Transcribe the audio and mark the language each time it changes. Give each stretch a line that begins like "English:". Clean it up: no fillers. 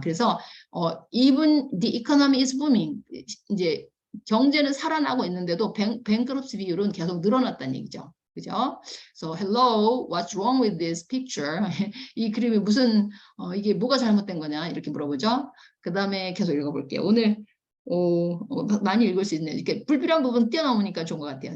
English: 그래서 even the economy is booming.
Korean: 이제 경제는 살아나고 있는데도 bankruptcy 비율은 계속 늘어났다는 얘기죠. 그죠?
English: So hello, what's wrong with this picture?
Korean: 이 그림이 무슨 이게 뭐가 잘못된 거냐 이렇게 물어보죠. 그 다음에 계속 읽어볼게요. 오늘 많이 읽을 수 있네요. 이렇게 불필요한 부분 뛰어넘으니까 좋은 것 같아요.